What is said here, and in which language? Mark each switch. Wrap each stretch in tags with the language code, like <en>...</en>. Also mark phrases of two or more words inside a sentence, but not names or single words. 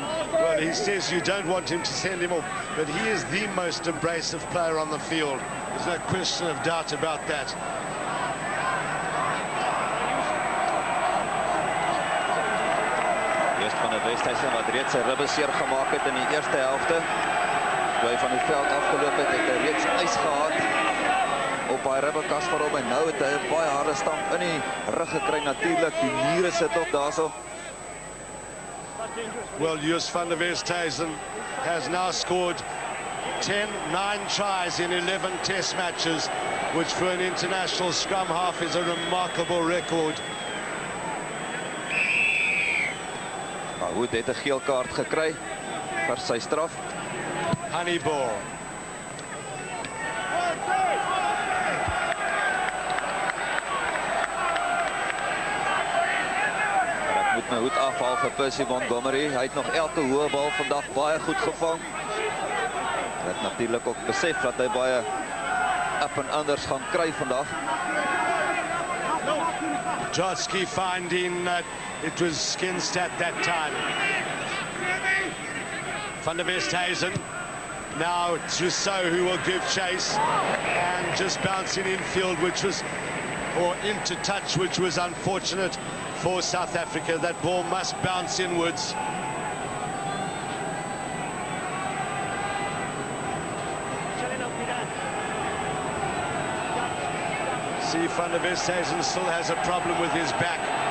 <en>Well, he says you don't want him to send him off, but he is the most abrasive player on the field. There's no question of doubt about that.</en> <af>Eerst van der Westhuizen wat reeds sy ribbe seer gemaak het in die eerste helfte. Toe hy van die veld afgeloop het, het hy reeds ys gehad op hy ribbekas vir hom en nou het hy 'n baie harde stamp in die rug gekry natuurlik. Die niere sit op daarso.</af> <en>Well, Jus van der Westhuizen has now scored 9 tries in 11 test matches, which for an international scrum half is a remarkable record.</en> <af>Wood het 'n geel kaart gekry vir sy straf. Honeyball. Moet my hoed afhaal vir Percy Montgomery. Hy het nog elke hoë bal vandag baie goed gevang. Hy het natuurlik ook besef dat hy baie up en anders gaan kry vandag.</af> <en>Jotsky finding it was Skinstad that time. Van der Westhuizen. Now it's Rousseau who will give chase and just bouncing infield, which was, or into touch, which was unfortunate for South Africa. That ball must bounce inwards. See, Van der Westhuizen still has a problem with his back.</en>